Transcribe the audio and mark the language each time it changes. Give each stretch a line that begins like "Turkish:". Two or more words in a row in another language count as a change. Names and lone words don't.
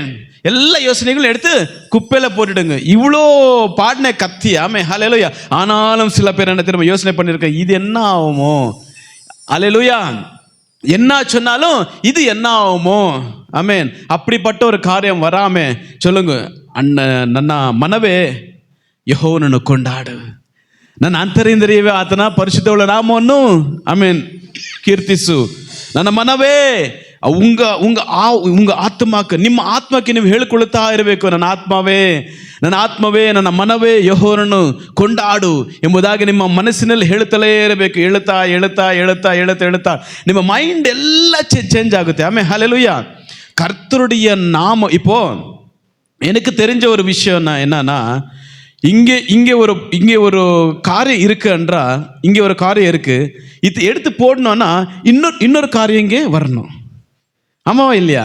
Tamil: எல்லா யோசனைகளும் எடுத்து குப்பையில போட்டுடுங்க. இவ்வளோ பாடின கத்தி, ஆமே, ஹல்லேலூயா. ஆனாலும் சில பேர் என்ன திரும்ப யோசனை பண்ணிருக்க, இது என்ன ஆகுமோ, ஹல்லேலூயா, என்ன சொன்னாலும் இது என்ன ஆகுமோ. ஆமென். அப்படிப்பட்ட ஒரு காரியம் வராம சொல்லுங்க,
Kannada: ಅಣ್ಣ ನನ್ನ ಮನವೇ ಯೆಹೋವನನ್ನು ಕೊಂಡಾಡು, ನನ್ನ ಅಂತರಿಂದ್ರಿಯವೇ ಆತನ ಪರಿಶುದ್ಧವುಳ್ಳ ನಾಮವನ್ನು ಆಮೆನ್ ಕೀರ್ತಿಸು. ನನ್ನ ಮನವೇ ಉಂಗ ಆತ್ಮಕ್ಕೆ, ನಿಮ್ಮ ಆತ್ಮಕ್ಕೆ ನೀವು ಹೇಳಿಕೊಳ್ಳುತ್ತಾ ಇರಬೇಕು, ನನ್ನ ಆತ್ಮವೇ ನನ್ನ ಮನವೇ ಯೆಹೋವನನ್ನು ಕೊಂಡಾಡು ಎಂಬುದಾಗಿ ನಿಮ್ಮ ಮನಸ್ಸಿನಲ್ಲಿ ಹೇಳುತ್ತಲೇ ಇರಬೇಕು. ಹೇಳುತ್ತಾ ನಿಮ್ಮ ಮೈಂಡ್ ಎಲ್ಲ ಚೇಂಜ್ ಆಗುತ್ತೆ. ಆಮೇಲೆ ஹல்லேலூயா.
Tamil: கர்த்தருடைய நாமம். இப்போ எனக்கு தெரிஞ்ச ஒரு விஷயம் என்னன்னா, இங்கே ஒரு காரியம் இருக்கு என்றா, இங்கே ஒரு காரியம் இருக்கு, இது எடுத்து போடணும்னா இன்னொரு காரியம் இங்கே வரணும். ஆமாவா இல்லையா?